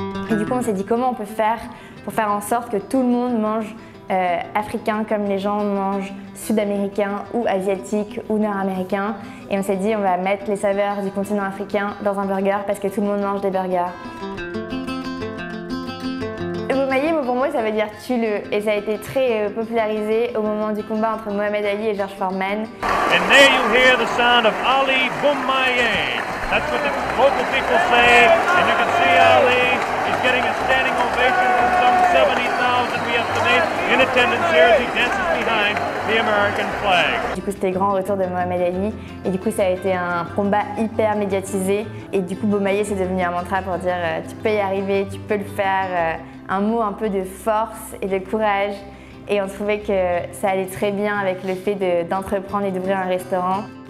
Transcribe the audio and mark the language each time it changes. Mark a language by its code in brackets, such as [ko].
[fr] Et du coup, on s'est dit comment on peut faire pour faire en sorte que tout le monde mange africain comme les gens mangent sud-américains ou asiatiques ou nord-américains. Et on s'est dit on va mettre les saveurs du continent africain dans un burger parce que tout le monde mange des burgers. Bomaye, pour moi, ça veut dire tue-le. Et ça a été très popularisé au moment du combat entre Mohamed Ali et George Foreman. [en] And there you hear the sound of Ali Bomaye. That's what the local people say. And you can see Ali is getting a standing ovation from some 70,000 we estimate in attendance here as he dances behind the American flag. [fr] Du coup, c'était le grand retour de Mohamed Ali. Et du coup, ça a été un combat hyper médiatisé. Et du coup, Bomaye, c'est devenu un mantra pour dire tu peux y arriver, tu peux le faire. Un mot un peu de force et de courage. Et on trouvait que ça allait très bien avec le fait d'entreprendre et d'ouvrir un restaurant.